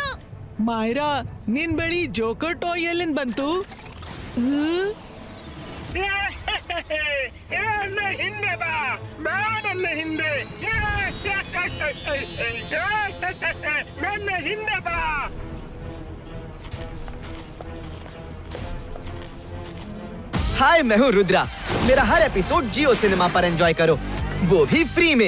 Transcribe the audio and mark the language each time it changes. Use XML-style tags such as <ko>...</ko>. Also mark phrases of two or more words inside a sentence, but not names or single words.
<kn>ಮಾಯ್ರಾ, ನಿನ್ ಬಳಿ</kn> <en>joker toy</en> <kn>ಎಲ್ಲಿಂದ ಬಂತು? ಹಿಂದೆ ಬಾ, ನನ್ನ ಹಿಂದೆ, ನನ್ನ ಹಿಂದೆ ಬಾ.</kn> <hi>हाय, मैं हूँ रुद्रा। मेरा हर एपिसोड जियो सिनेमा पर एंजॉय करो, वो भी फ्री में।</hi>